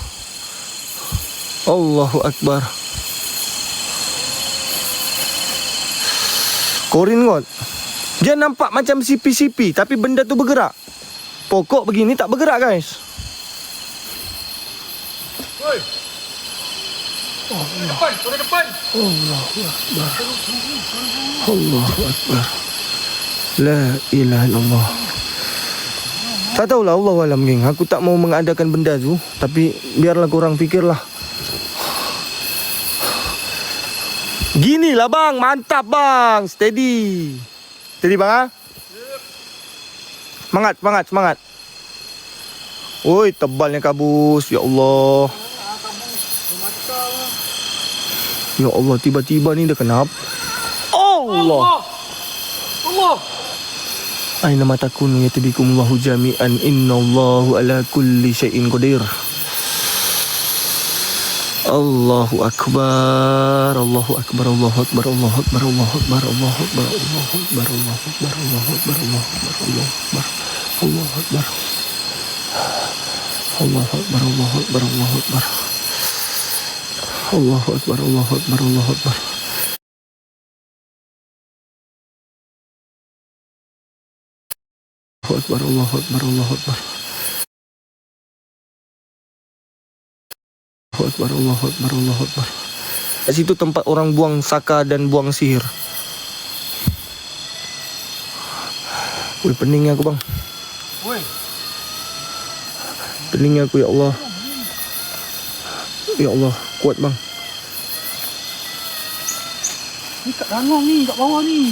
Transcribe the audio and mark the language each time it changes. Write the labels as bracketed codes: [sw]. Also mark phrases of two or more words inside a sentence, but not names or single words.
[ar] الله أكبر. Korin kot. [ms] Dia nampak macam sipi-sipi, tapi benda tu bergerak. Pokok begini tak bergerak guys. Oi. Depan, suara depan. [ar] الله أكبر. الله أكبر. لا إله إلا الله. [ms] Tak tahulah, [ar] الله أعلم [ms] geng. Aku tak mau mengadakan benda tu, tapi biarlah korang fikirlah. Ginilah bang, mantap bang. Steady. Steady bang ha? Semangat, semangat, semangat. Oi, tebalnya kabus. [ar] يا الله. يا الله, [ms] tiba-tiba ni dah kenapa? Allah. Allah. [ar] أينما تكونوا يأت بكم الله جميعا إن الله على كل شيء قدير. الله أكبر، الله أكبر، الله أكبر، الله أكبر، الله أكبر، الله أكبر، الله أكبر، الله أكبر، الله أكبر، الله أكبر، الله أكبر، الله أكبر، الله أكبر، الله أكبر، الله أكبر، الله أكبر، الله أكبر. الله أكبر، الله أكبر، الله أكبر. الله أكبر، الله أكبر، الله أكبر. [ms] Kat situ tempat orang buang saka dan buang sihir. Woi, pening aku bang. Oi. Pening aku [ar] يا الله. يا الله, [ms] kuat bang. Ni kat rangang ni, kat bawah ni.